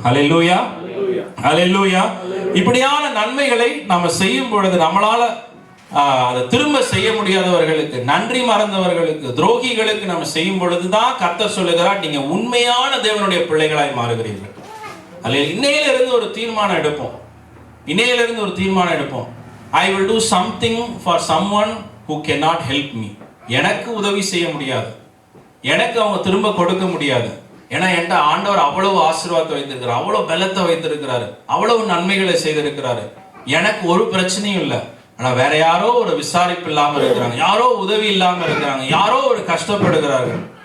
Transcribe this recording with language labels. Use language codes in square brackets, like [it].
[ta] ஹல்லேலூயா, ஹல்லேலூயா. இப்படியான நன்மைகளை நாம செய்யும் பொழுது நம்மளால அதை திரும்ப செய்ய முடியாதவர்களுக்கு, நன்றி மறந்தவர்களுக்கு, துரோகிகளுக்கு நம்ம செய்யும் பொழுதுதான் கர்த்தர் சொல்லுகிறார், நீங்க உண்மையான தேவனுடைய பிள்ளைகளாய் மாறுகிறீர்கள். இன்னையிலிருந்து ஒரு தீர்மானம் எடுப்போம். இன்னையிலிருந்து ஒரு தீர்மானம் எடுப்போம். [en] I will do something for someone who cannot help me. [ta] எனக்கு உதவி செய்ய முடியாது, எனக்கு அவங்க திரும்ப கொடுக்க முடியாது. ஏன்னா என்கிட்ட ஆண்டவர் அவ்வளவு ஆசீர்வாதத்தை வைத்திருக்கிறார், அவ்வளவு பலத்தை வைத்திருக்கிறாரு, அவ்வளவு நன்மைகளை செய்திருக்கிறாரு. எனக்கு ஒரு பிரச்சனையும் இல்லை. ஆனா வேற யாரோ ஒரு விசாரிப்பு இல்லாம இருக்கிறாங்க, யாரோ உதவி இல்லாம இருக்கிறாங்க, யாரோ ஒரு கஷ்டப்படுகிறார்கள்.